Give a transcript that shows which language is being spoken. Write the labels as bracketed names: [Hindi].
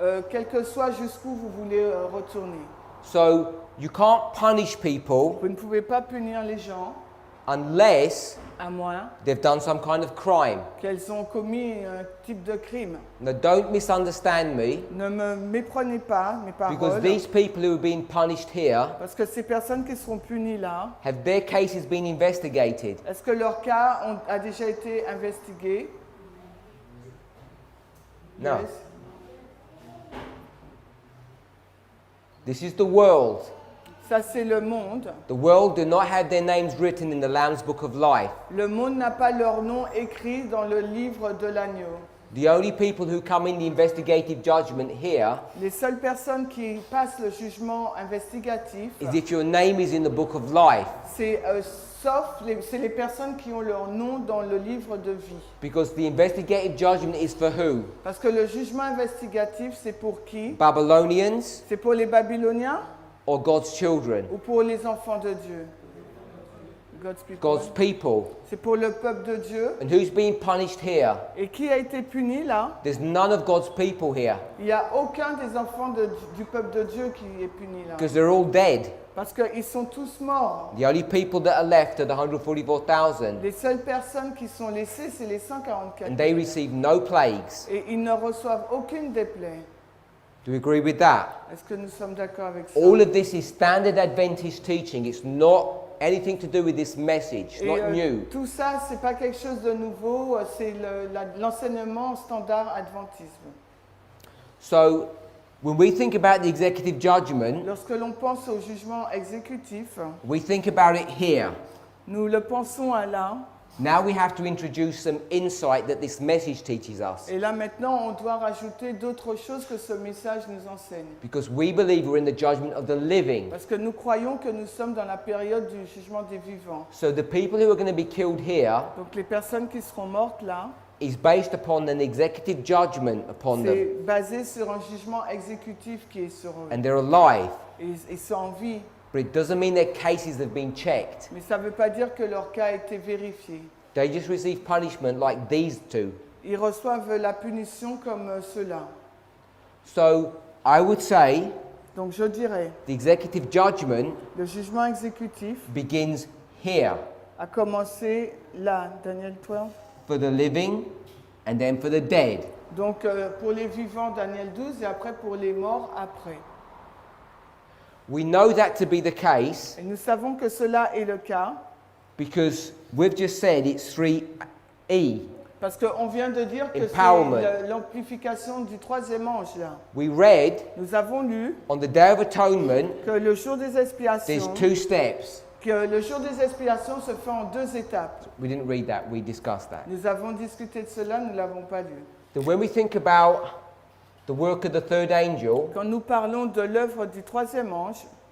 [French] quel que soit jusqu'où vous voulez retourner. [English] So you can't punish people [French] Vous ne pouvez pas punir les gens [English] unless [French] à moins [English] they've done some kind of crime. [French] qu'elles ont commis un type de crime. [English] Now don't misunderstand me, [French] Ne me méprenez pas mes [English] because these people who are being punished here, [French] parce que ces personnes qui seront punies là, [English] have their cases been investigated? [French] est-ce que leur cas a déjà été investigué? [English] No. Yes. This is the world. [French] Ça c'est le monde. [English] The world do not have their names written in the Lamb's Book of Life. [French] Le monde n'a pas leur nom écrit dans le livre de l'agneau. [English] The only people who come in the investigative judgment here [French] Les seules personnes qui passent le jugement investigatif, [English] is if your name is in the Book of Life, [French] c'est c'est les personnes qui ont leur nom dans le livre de vie. [English] because the investigative judgment is for who? [French] Parce que le jugement investigatif, c'est pour qui? [English] Babylonians [French] C'est pour les Babyloniens [English] or God's children? [French] ou pour les enfants de Dieu? [English] God's people. God's people. [French] C'est pour le peuple de Dieu. [English] And who's being punished here? [French] Et qui a été puni là? [English] There's none of God's people here [French] Il n'y a aucun des enfants du peuple de Dieu qui est puni là. [English] because they're all dead. [French] Parce qu'ils sont tous morts. [English] The only people that are left are the 144,000, [French] Les seules personnes qui sont laissées, c'est les 144 [English] and they [French] 000. [English] receive no plagues. [French] Et ils ne reçoivent aucune des plaies. [English] Do we agree with that? [French] Est-ce que nous sommes d'accord avec ça? [English] All of this is standard Adventist teaching. It's not anything to do with this message. It's [French] Et [English] not new. [French] tout ça, c'est pas quelque chose de nouveau, c'est l'enseignement standard adventisme. [English] So, when we think about the executive judgment, [French] Lorsque l'on pense au jugement exécutif, [English] we think about it here. [French] nous le pensons à là. [English] Now we have to introduce some insight that this message teaches us. [French] Et là maintenant, on doit rajouter d'autres choses que ce message nous enseigne. [English] Because we believe we're in the judgment of the living. [French] Parce que nous croyons que nous sommes dans la période du jugement des vivants. [English] So the people who are going to be killed here [French] Donc les personnes qui seront mortes là, [English] is based upon an executive judgment upon them. [French] c'est basé sur un jugement exécutif qui est sur eux. [English] And they're alive. [French] Et ils sont en vie. [English] But it doesn't mean their cases have been checked. [French] Mais ça ne veut pas dire que leur cas a été vérifié. [English] They just receive punishment like these two. [French] Ils reçoivent la punition comme ceux-là. [English] So I would say [French] Donc je dirais, [English] the executive judgment [French] le jugement exécutif [English] begins here [French] a commencé là, Daniel 12. [English] for the living and then for the dead. [French] Donc pour les vivants, Daniel 12, et après pour les morts, après. [English] We know that to be the case [French] Et nous savons que cela est le cas [English] because we've just said it's 3E. [French] parce qu'on vient de dire que [English] Empowerment. [French] c'est l'amplification du troisième ange là. [English] We read [French] Nous avons lu [English] on the Day of Atonement, [French] que le jour des [English] there's [French] expiations, [English] two steps. [French] que le jour des expiations se fait en deux étapes. [English] We didn't read that, we discussed that. [French] Nous avons discuté de cela, nous ne l'avons pas lu. [English] Then when we think about the work of the third angel, [French] Quand nous parlons de l'œuvre du troisième ange,